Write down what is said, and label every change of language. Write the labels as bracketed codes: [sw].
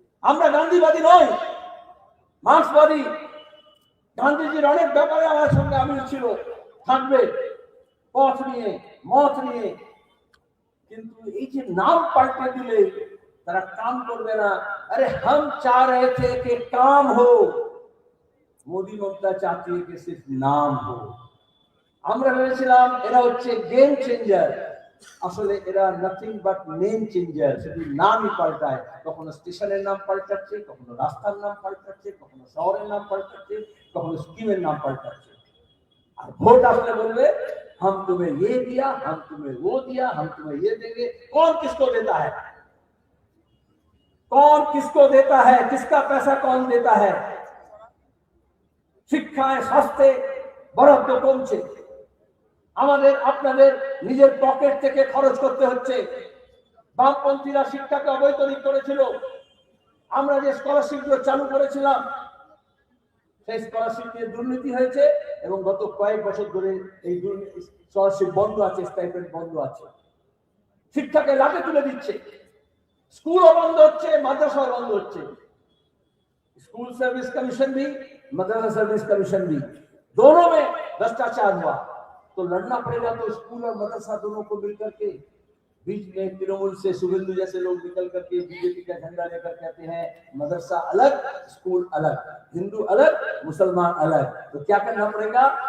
[bn] আমরা গান্ধীবাদী নই, মার্ক্সবাদী। গান্ধীজির অনেক ব্যাপারে আমার সঙ্গে আমিল ছিল, থাকবে, পথ নিয়ে, মত নিয়ে। কিন্তু এই যে নাম পাল্টে দিলে তারা কাম করবে না। [hi] আরে हम चाह रहे थे कि काम हो, [bn] মোদী মমতা চাচ্ছি [hi] कि सिर्फ नाम हो। [bn] আমরা ভেবেছিলাম এরা হচ্ছে গেম চেঞ্জার, আসলে এরা [en] Nothing but name changer. [bn] শুধু নামই পাল্টায়, কখনো স্টেশনের নাম পাল্টাচ্ছে, কখনো রাস্তার নাম পাল্টাচ্ছে, কখনো শহরের নাম পাল্টাচ্ছে, কখনো স্কিমের নাম পাল্টাচ্ছে। আর ভোট আসলে বলবে [hi] हम तुम्हें ये दिया, हम तुम्हें वो दिया, हम तुम्हें ये देंगे। कौन किसको देता है, कौन किसको देता है, किसका पैसा कौन देता है? [bn] শিক্ষায়, স্বাস্থ্যে বরাদ্দ কমছে। আমাদের আপনাদের নিজের পকেট থেকে খরচ করতে হচ্ছে। বামপন্থীরা শিক্ষাকে অবৈতনিক করেছিল। আমরা যে স্কলারশিপগুলো চালু করেছিলাম, সেই স্কলারশিপ নিয়ে দুর্নীতি হয়েছে এবং গত কয়েক বছর ধরে এই স্কলারশিপ বন্ধ আছে, স্টাইপেন্ড বন্ধ আছে। শিক্ষাকে লাটে তুলে দিচ্ছে। [hi] स्कूलों बंद होच्छे, मदरसा बंद होच्छे। स्कूल सर्विस कमीशन भी, मदरसा सर्विस कमीशन भी, दोनों में भ्रष्टाचार हुआ। तो लड़ना पड़ेगा। तो स्कूल और मदरसा दोनों को मिलकर के, बीच में तृणमूल से शुभेंदु जैसे लोग निकल करके बीजेपी का झंडा लेकर कहते हैं मदरसा अलग, स्कूल अलग, हिंदू अलग, मुसलमान अलग। तो क्या करना पड़ेगा?